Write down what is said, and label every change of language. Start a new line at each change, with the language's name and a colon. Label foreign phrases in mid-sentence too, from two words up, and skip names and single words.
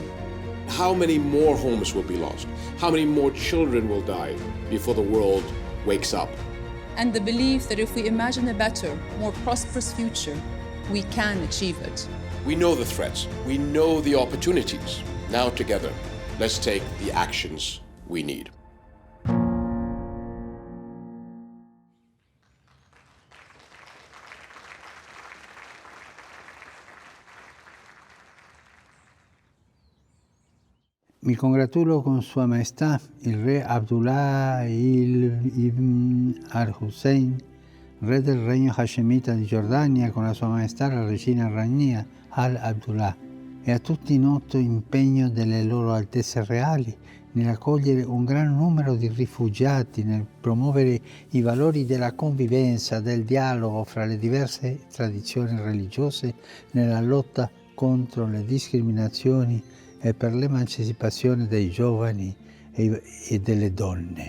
English: How many more homes will be lost? How many more children will die before the world wakes up? And the belief that if we imagine a better, more prosperous future, we can achieve it. We know the threats, we know the opportunities. Now together, let's take the actions we need.
Italian: Mi congratulo con Sua Maestà il re Abdullah ibn al-Hussein, re del regno hachémite di Giordania, con la Sua Maestà la regina Rania al-Abdullah, e a tutti noto impegno delle loro altezze reali nell'accogliere un gran numero di rifugiati, nel promuovere i valori della convivenza, del dialogo fra le diverse tradizioni religiose, nella lotta contro le discriminazioni e per l'emancipazione dei giovani e delle donne.